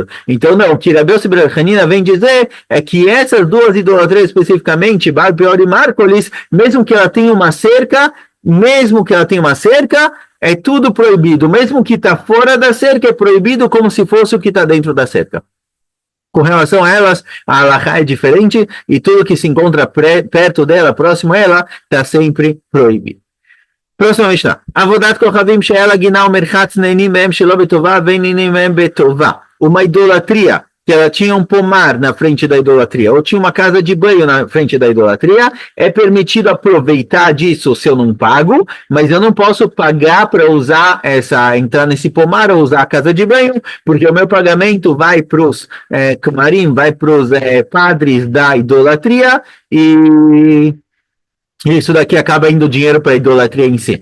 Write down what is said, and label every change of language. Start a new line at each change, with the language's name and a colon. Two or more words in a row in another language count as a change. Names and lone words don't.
Portuguese: Então não, o que Rabi Yossi bar Hanina vem dizer é que essas duas idolatrias especificamente, Baal Peor e Márcoles, mesmo que ela tenha uma cerca, é tudo proibido. Mesmo que está fora da cerca, é proibido como se fosse o que está dentro da cerca. Com relação a elas, a halakha é diferente e tudo que se encontra perto dela, próximo a ela, está sempre proibido. Próxima Mishnah.
Hebrew: עבודת כוכבים שיש לה גינה ומרחץ נהנין מהם שלא בטובה ואין נהנין מהם בטובה.
Portuguese: Uma idolatria, que ela tinha um pomar na frente da idolatria, ou tinha uma casa de banho na frente da idolatria, é permitido aproveitar disso se eu não pago, mas eu não posso pagar para entrar nesse pomar ou usar a casa de banho, porque o meu pagamento vai para os camarim, vai para os padres da idolatria, e isso daqui acaba indo dinheiro para a idolatria em si.